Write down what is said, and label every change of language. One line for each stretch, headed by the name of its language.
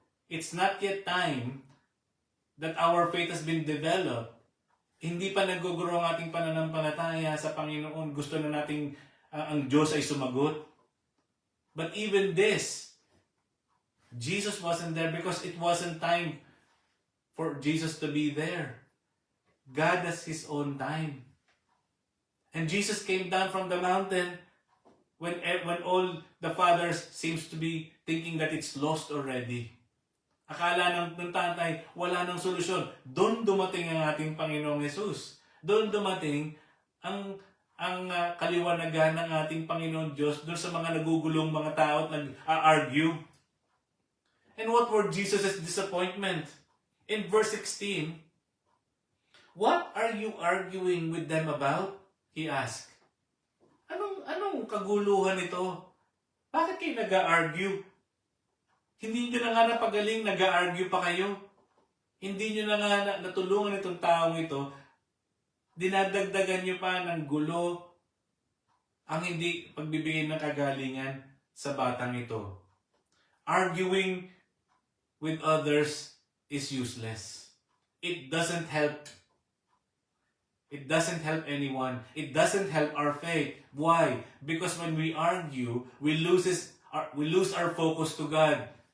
English: It's not yet time that our faith has been developed.
Filipino: Hindi pa nag-grow ang ating pananampalataya sa Panginoon. Gusto na nating ang Diyos ay sumagot.
English: But even this, Jesus wasn't there because it wasn't time for Jesus to be there. God has His own time. And Jesus came down from the mountain when all the fathers seems to be thinking that it's lost already.
Filipino: Akala ng tatay, wala nang solusyon. Doon dumating ang ating Panginoong Jesus. Doon dumating ang kaliwanagan ng ating Panginoon Diyos doon sa mga nagugulong mga tao at nag-argue.
English: And what were Jesus' disappointment? In verse 16, what are you arguing with them about? He asked.
Filipino: Anong kaguluhan ito? Bakit kayo nag-argue? Hindi nyo na nga napagaling, nag-argue pa kayo. Hindi nyo na nga natulungan itong taong ito. Dinadagdagan nyo pa ng gulo ang hindi pagbibigay ng kagalingan sa batang ito.
English: Arguing with others is useless. It doesn't help. It doesn't help anyone. It doesn't help our faith. Why? Because when we argue, we lose our focus to God.